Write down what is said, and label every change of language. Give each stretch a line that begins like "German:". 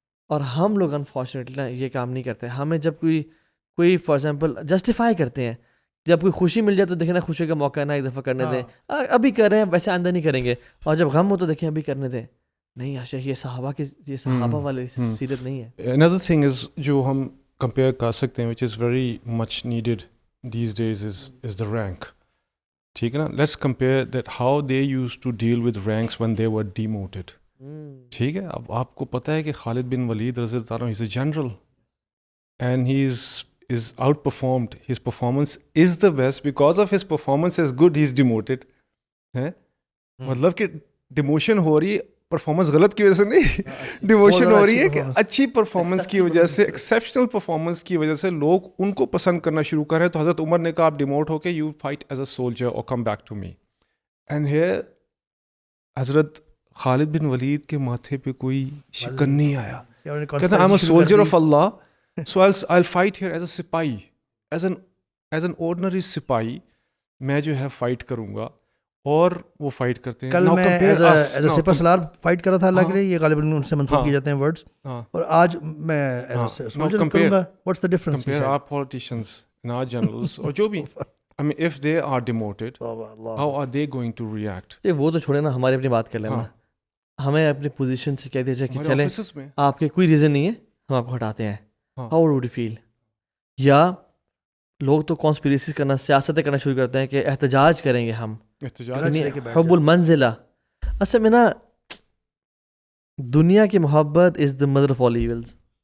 Urdu: اور ہم لوگ انفارچونیٹلی یہ کام نہیں کرتے. ہمیں جب کوئی فار ایگزامپل جسٹیفائی کرتے ہیں, جب کوئی خوشی مل جائے تو دیکھیں نا خوشی کا موقع ہے نا, ایک دفعہ کرنے دیں, ابھی کر رہے ہیں ویسے آئندہ نہیں کریں گے. اور جب غم ہو تو دیکھیں ابھی کرنے دیں. نہیں عاشق, یہ صحابہ والی سیرت نہیں ہے.
English: Another thing is
Urdu: جو ہم
English: compare
Urdu: کر سکتے ہیں
English: which is very much needed these days is the rank.
Urdu: ٹھیک ہے نا,
English: let's compare that how they used to deal with ranks when they were demoted.
Urdu: ٹھیک ہے, اب آپ کو پتہ ہے کہ خالد بن ولید رضی اللہ عنہ,
English: he's a general and he is outperformed. His performance is the best. Because of his performance is good, he's demoted.
Urdu: مطلب کہ ڈیموشن ہو رہی ہے پرفارمنس غلط کی وجہ سے نہیں, ڈیموشن ہو رہی ہے کہ اچھی پرفارمنس کی وجہ سے, ایکسیپشنل پرفارمنس کی وجہ سے لوگ ان کو پسند کرنا شروع کر رہے ہیں. تو حضرت عمر نے کہا آپ ڈیموٹ ہو کے
English: you fight as a soldier
Urdu: اور come back to me. And here حضرت خالد بن ولید کے ماتھے پہ کوئی شکن نہیں آیا. کہتا ہے
English: I am a soldier of Allah, so I fight here as a سپاہی, as an ordinary سپاہی
Urdu: میں جو ہے فائٹ کروں گا. اور وہ فائٹ کرتے ہیں. کل میں ایز اے سپہ سالار فائٹ کر رہا تھا اللہ کے لیے, یہ غالباً ان سے منسوخ کیے جاتے ہیں ورڈز, اور آج میں ایز اے سولجر کروں گا.
English: What's the difference? Compare our politicians and our generals
Urdu: اور جو بھی,
English: I mean if they are demoted, how are they going to react?
Urdu: وہ تو چھوڑے نا, ہماری اپنی بات کر لینا. ہمیں اپنی پوزیشن سے کہہ دیا جائے کہ چلیں آپ کے کوئی ریزن نہیں ہے, ہم آپ کو ہٹاتے ہیں.
English: How would you feel?
Urdu: یا لوگ تو کانسپیریسیز کرنا, سیاستیں کرنا شروع کرتے ہیں کہ احتجاج کریں گے ہم. حب المنزلہ, اصل میں نا دنیا کی محبت
English: Is the mother of all evils.